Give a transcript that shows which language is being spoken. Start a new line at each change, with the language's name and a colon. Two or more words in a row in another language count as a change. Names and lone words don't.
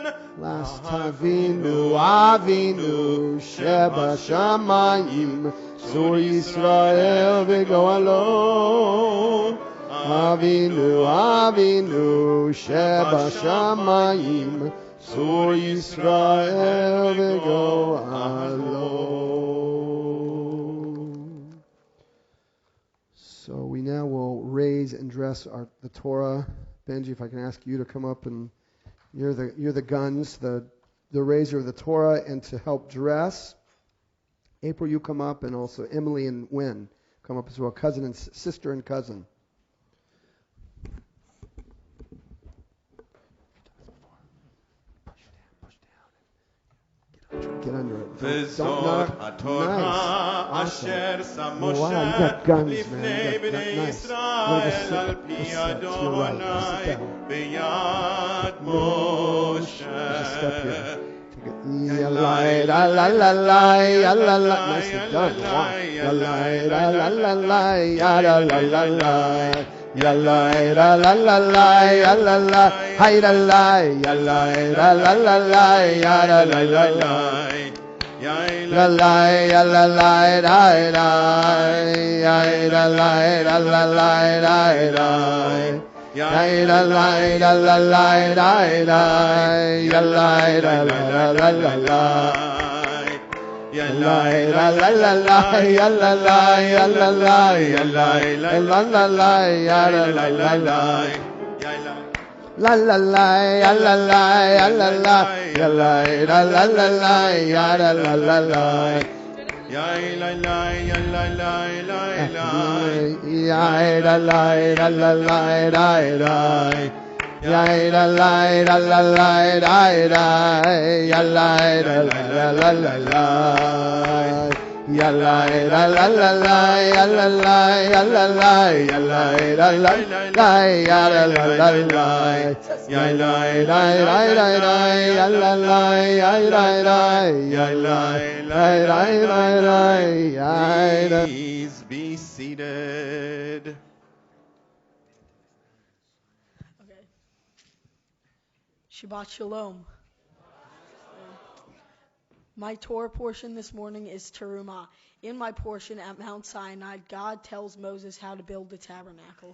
Hebrew: last אבינו אבינו שבשמים צור ישראל וגואלו. אבינו אבינו שבשמים צור ישראל וגואלו.
English: So we now will raise and dress the Torah. Benji, if I can ask you to come up, and you're the guns, the raiser of the Torah, and to help dress. April, you come up, and also Emily and Wynn come up as well, cousin and sister and cousin. Get under it.
Hebrew: וזאת התורה אשר שם משה לפני בני ישראל על פי אדוני ביד משה.
English: Nicely done. La la la la la la la la la, hi la la la la la la la la, ya la la la la, la la la la la la la, ya la la la la la la la, ya la la la la la la la, ya la la la la la la. Ya la la la la la, ya la la ya la la, ya la la la la, ya la la la la, La la la, ya la la, ya la la, ya la la la la la, ya la la la la. Ya la la, ya la la, la la. Ya la la, la la la, la la. Ya la la, la la la, la la. Ya la la la la la la. Ya la la la la la, ya la la, ya la la, ya la la la la, ya la la la la. Ya la la la la la, ya la la, ya la la, ya la la la, ya la. Please be seated. Okay.
Hebrew: שבת שלום.
English: My Torah portion this morning is Terumah. In my portion at Mount Sinai, God tells Moses how to build the tabernacle.